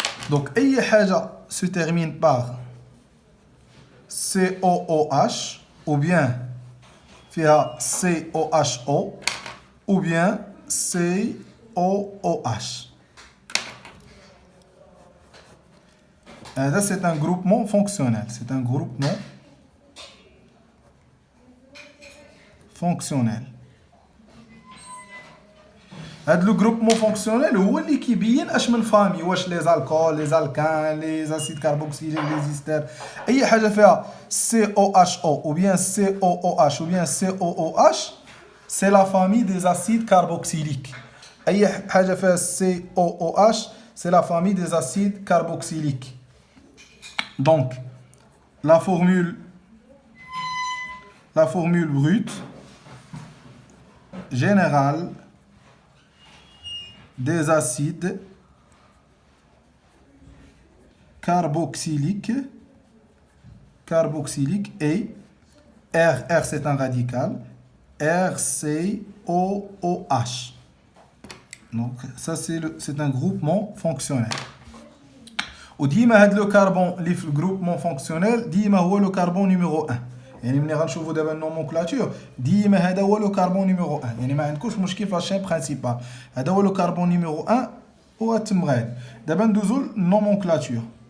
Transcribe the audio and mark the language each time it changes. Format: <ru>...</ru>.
<fr>Donc,</fr> <ar>أي حاجة</ar> <fr>se termine par COOH ou bien</fr> <ar>فيها</ar> <fr>COHO ou bien COOH. Ça, c'est un groupement fonctionnel. C'est un groupement fonctionnel.</fr> <ar>هذا</ar> <fr>le groupement fonctionnel</fr> <ar>هو اللي كيبين اش من فامي، واش لي الكول، لي الكان، لي اسيد كاربوكسيليك، لي زيستر، اي حاجه فيها</ar> <fr>COHO ou bien COOH ou bien COOH c'est la famille des acides carboxyliques.</fr> <ar>اي حاجه فيها</ar> <fr>COOH c'est la famille des acides carboxyliques. Donc la formule brute générale des acides carboxyliques et R c'est un radical, RCOOH. Donc ça c'est un groupement fonctionnel.</fr> <ar>وديما هذا لو كربون اللي في الجروبمون فونكسيونيل ديما هو لو كربون نيميرو 1. يعني ملي غنشوفوا دابا النومونكلاتور ديما هذا هو لو كربون نيميرو 1. يعني ما عندكوش مشكل في لاشين برينسيبال، هذا هو لو كربون نيميرو 1 وتم غادي. دابا ندوزو للنومونكلاتور.</ar>